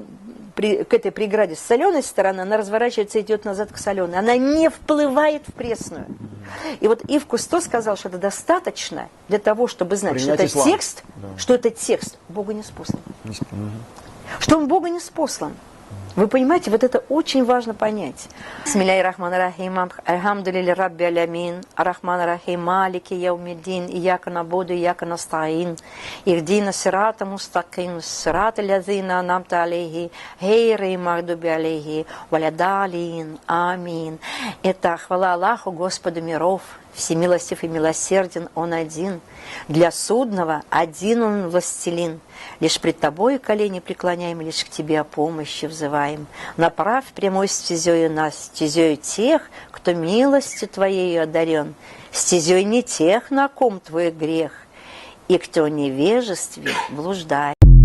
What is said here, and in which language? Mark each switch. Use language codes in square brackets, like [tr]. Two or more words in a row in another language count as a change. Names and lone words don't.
[ru] к этой преграде с соленой стороны, она разворачивается и идет назад к соленой. Она не вплывает в пресную. И вот Ив Кусто сказал, что это достаточно для того, чтобы знать, что это текст, что это текст Бога не спослан. Что он Бога не спослан. Вы понимаете, вот это очень важно понять. [ar] بسم الله الرحمن الرحيم الحمد لله رب العالمين. الرحمن الرحيم مالك يوم الدين. إياك نعبد إياك نستعين اهدنا الصراط المستقيم. صراط الذين أنعمت عليهم. غير المغضوب عليهم ولا الضالين آمين. [ru] Это хвала Аллаху, Господу миров. Всемилостив и милосерден Он один. Для судного один Он властелин. Лишь пред Тобою колени преклоняем, лишь к Тебе о помощи взываем. Направь прямой стезею нас, стезею тех, кто милостью Твоею одарен, стезей не тех, на ком Твой грех, и кто в невежестве блуждает.